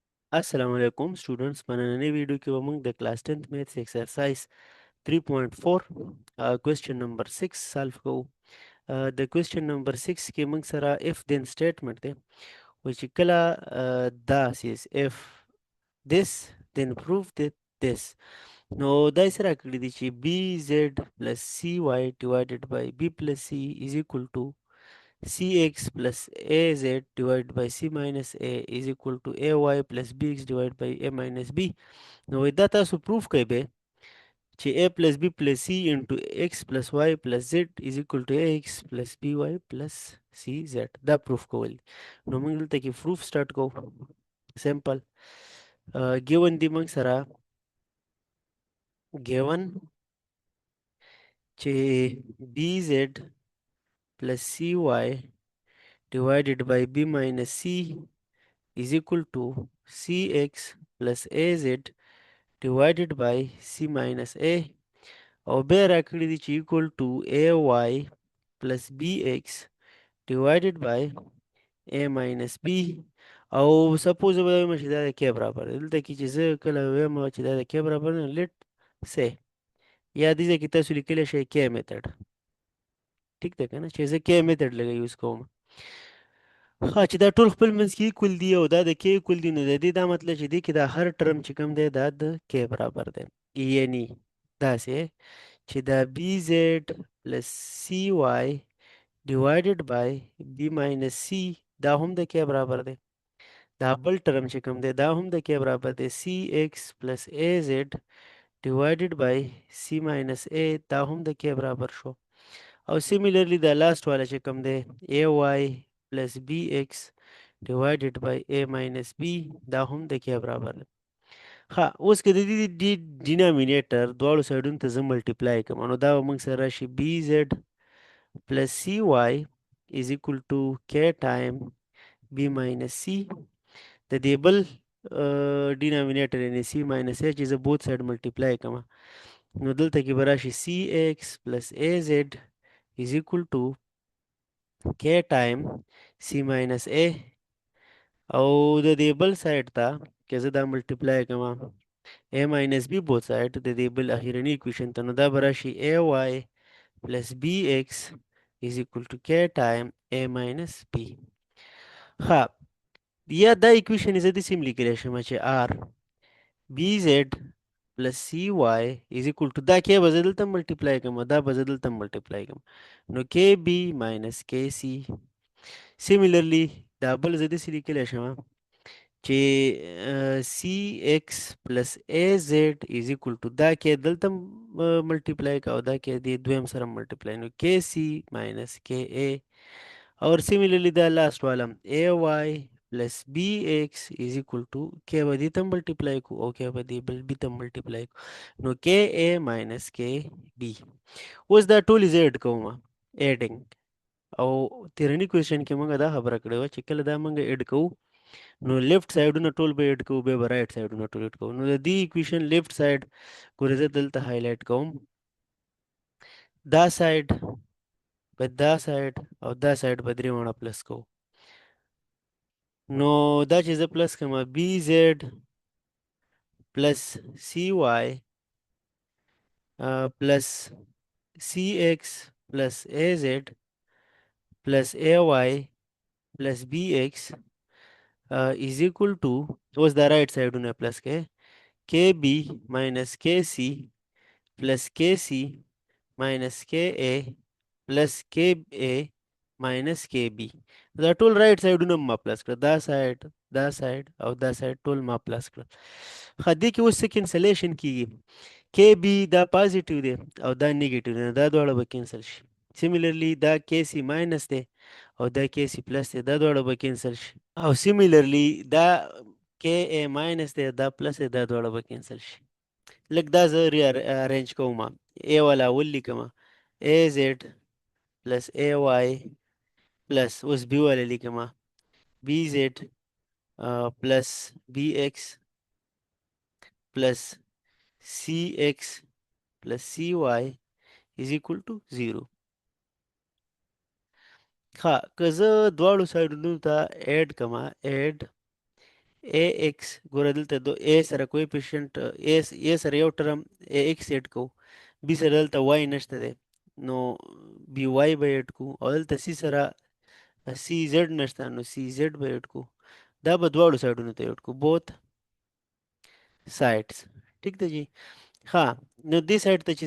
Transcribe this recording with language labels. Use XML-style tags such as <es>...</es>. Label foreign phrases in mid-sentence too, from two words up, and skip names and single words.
<ar>السلام علیکم</ar> <ps>students په نننۍ ویډیو کې به موږ د کلاس</ps> <en>10th maths exercise 3.4 question number 6 solve</en> <ps>کوو.</ps> <en>د question number 6</en> <ps>کې موږ سره</ps> <en>if then statement</en> <ps>دی و چې کله داسې</ps> <en>if this then prove that this</en> <ps>نو دا یې څه راکړي دي چې</ps> <en>bz plus cy divided by b plus c is equal to cx plus az divided by c minus a is equal to ay plus bx divided by a minus b.</en> <ps>نو دا تاسو پروف کوئ به چې</ps> <en>a plus b plus c into x plus y plus z is equal to ax plus by plus cz.</en> <ps>دا پروف کول. نو موږ دلته کې</ps> <en>proof start</en> <ps>کوو.</ps> <en>simple given</en> <ps>دی موږ سره</ps> <en>ګیون چې bz plus cy divided by b minus c is equal to cx plus az divided by c minus a</en> <ps>او بیا راکړي دي چې</ps> <en>equal to ay plus bx divided by a minus b</en> <ps>او سپوز به وایم چې دا د k برابر دی. دلته کې چې زه کله وایم چې دا د k برابر دی لیټ سه یا دې ځای کې تاسو لیکلی شئ k میتھډ. ټیک ده که نه چې زه k میتھډ لږه یوز کوم. ها چې دا ټول خپل منځ کې ایکول دي او دا د k ایکول دي نو د دې دا مطلب چې دې کې دا هر ټرم چې کوم دی دا د k برابر دی. یعنی داسې چې دا</ps> <en>bz plus cy divided by b minus c</en> <ps>دا هم د k برابر دی. دا بل ټرم چې کوم دی دا هم د k برابر دی.</ps> <en>cx plus az divided by c minus a</en> <ps>دا هم د k برابر شو. او similarly دا لاست والا چې کوم دی</ps> <en>ay plus bx divided by a minus b</en> <ps>دا هم د k برابر دی. ها اوس که د دې ډینامینیټر دواړو سایډونو ته زه ملټیپلای کوم نو دا به موږ سره راشي</ps> <en>bz plus cy is equal to k time b minus c.</en> <ps>د دې بل ډینامینیټر یعنی</ps> <en>c minus a</en> <ps>چې زه</ps> <en>both side</en> <ps>ملټیپلای کوم نو دلته کې به راشي</ps> <en>cx plus az is equal to k time c minus a</en> <ps>او د دې بل سایډ ته که زه دا ملټیپلای کوم</ps> <en>a minus b both side</en> <ps>د دې بل اخیرنی اکویشن ته نو دا به راشي</ps> <en>ay plus bx is equal to k time a minus b.</en> <ps>ها یا دا اکویشن زه داسې هم لیکلی شم چې</ps> <en>r bz plus cy is equal to</en> <ps>دا k به زه دلته ملټیپلای کوم دا به زه دلته ملټیپلای کوم نو</ps> <en>kb minus kc.</en> <ps>سیمیلرلی دا بل زه داسې لیکلی شم چې</ps> <en>cx plus az is equal to</en> <ps>دا کې دلته ملټیپلای کا او دا کې د دویم سره ملټیپلای نو</ps> <en>kc minus ka</en> <ps>اور similarly دا لاست والا</ps> <en>ay plus bx is equal to</en> <ps>k به دې ته ملټیپلای کو او k به دې بل b ته ملټیپلای کو نو</ps> <en>ka minus kb.</en> <ps>اوس دا ټول زه اډ کوم اډینګ او تیرنی کوېشن کې موږ دا خبره کړې وه چې کله دا موږ اډ کوو نو لیفت سایډونه ټول به اډ کوو بیا به رایټ سایډونه ټول اډ کوو. نو د دې اکویشن</ps> <en>left side</en> <ps>ګوره زه دلته هایلایټ کوم دا سایډ به دا سایډ او دا سایډ به درې واړه پلس کوو نو دا چې زه پلس کوم</ps> <en>b z plus c y plus c x plus a z plus a y plus b x is equal to</en> <ps>اوس دا رائټ سایډونه پلس کې</ps> <en>kb minus kc plus kc minus ka plus ka minus kb.</en> <ps>دا ټول رائټ سایډونه ما پلس کړ دا سایډ او دا سایډ ټول ما پلس کړ. خو دې کې اوس څه کینسلیشن کیږي kb دا پازیټیو دی او دا نیگیټیو دی دا دواړه به کینسل شي. سیمیلرلی دا kc ماینس دی او دا kc پلس دی دا دواړه به کینسل شي او سیمیلرلی دا ka ماینس دی دا پلس دی دا دواړه به کینسل شي. لږ دا زه ری ارینج کوم ا والا اول لیکم</ps> <en>a z plus a y plus</en> <ps>اوس بی والا لیکم</ps> <en>b z plus b x plus c x plus c y is equal to 0.</en> <ps>ها که زه دواړو سایډونو ته اډ کما اډ ax ګوره دلته دو a سره کویفیشنت a سره یو ټرم ax ایډ کوو b سره دلته y نشته دی نو by به ایډ کوو او دلته c سره cz نشته نو cz به ایډ کوو دا به دواړو سایډونو ته ایډ کوو</ps> <en>both sides</en> <ps>ټیک ده جی ها نو دې سایډ ته چې</ps>